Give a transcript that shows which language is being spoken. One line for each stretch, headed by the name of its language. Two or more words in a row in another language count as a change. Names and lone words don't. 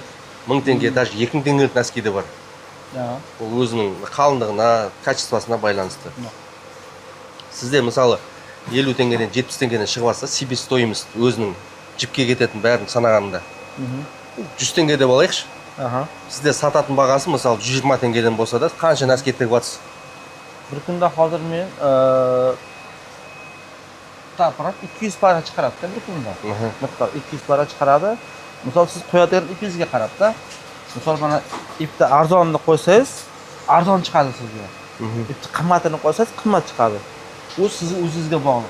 Kazakh: 1000 теңге, даже 2000 теңгелік носки де бар. Ол өзінің қалыңдығына, качествосына байланысты. Сізде мысалы 50 теңгеден 70 теңгеден шығып жатса, себестоимость өзінің жіпке кететін бәрін санағанда 100 теңге деп алайықшы. Сізде сататын бағасы мысалы 120 теңгеден болса да қанша носки тігіп жатсыз?
Uzbek: Bir kunda hozir men tapirib 200 para chiqaradi bir kunda. Miqdor 200 para chiqaradi. Misol siz qo'yadigan 200 ga qarab-da. Misol mana ipni arzonini qo'ysangiz, arzon chiqadi sizga. Ipni qimmatini qo'ysangiz, qimmat chiqadi. U sizni o'zingizga bog'liq.